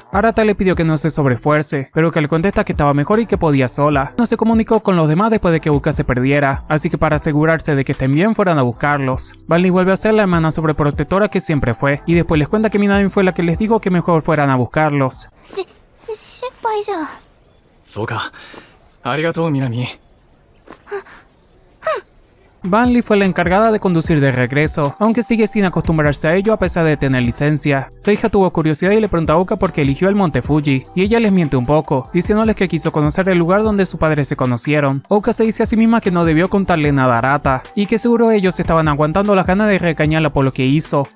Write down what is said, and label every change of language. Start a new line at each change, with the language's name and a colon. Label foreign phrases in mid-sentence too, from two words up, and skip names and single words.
Spanish: Arata le pidió que no se sobreesfuerce, pero que le contesta que estaba mejor y que podía sola. No se comunicó con los demás después de que Uka se perdiera, así que para asegurarse de que estén bien fueran a buscarlos. Van Lee vuelve a ser la hermana sobreprotectora que siempre fue, y después les cuenta que Minami fue la que les dijo que mejor fueran a buscarlos.
Japanese: 心配じゃ。そうか。ありがとう、南。
Spanish: Van Lee fue la encargada de conducir de regreso, aunque sigue sin acostumbrarse a ello a pesar de tener licencia. Seija tuvo curiosidad y le pregunta a Uka por qué eligió el monte Fuji, y ella les miente un poco, diciéndoles que quiso conocer el lugar donde sus padres se conocieron. Uka se dice a sí misma que no debió contarle nada a Arata, y que seguro ellos estaban aguantando las ganas de recañarla por lo que hizo.